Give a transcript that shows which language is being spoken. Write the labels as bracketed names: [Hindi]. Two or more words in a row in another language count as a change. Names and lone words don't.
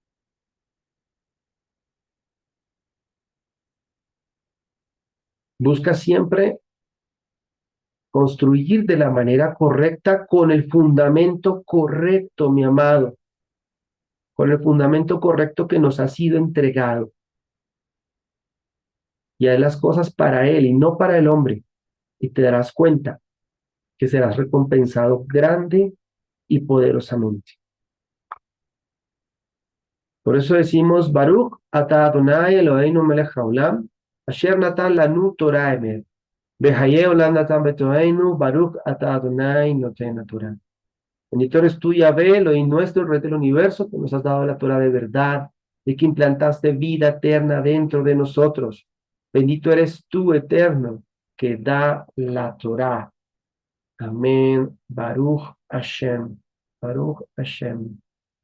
[Spanish] Busca siempre construir de la manera correcta con el fundamento correcto, mi amado, con el fundamento correcto que nos ha sido entregado. Y haz las cosas para Él y no para el hombre. Y te darás cuenta que serás recompensado grande y poderosamente. Por eso decimos, [Hebrew] ברוך אתה אדני אלהינו מלך העולם, אשר נתן לנו תורה אמת. וחיי עולם נתן בתוכנו, ברוך אתה אדני נותן תורה. [Spanish] Bendito eres tú, Yahvé, Elohim nuestro, el Rey del universo, que nos has dado la Torah de verdad, y que implantaste vida eterna dentro de nosotros. Bendito eres tú, eterno, que da la Torah. Amén. [Hebrew] ברוך השם. ברוך השם.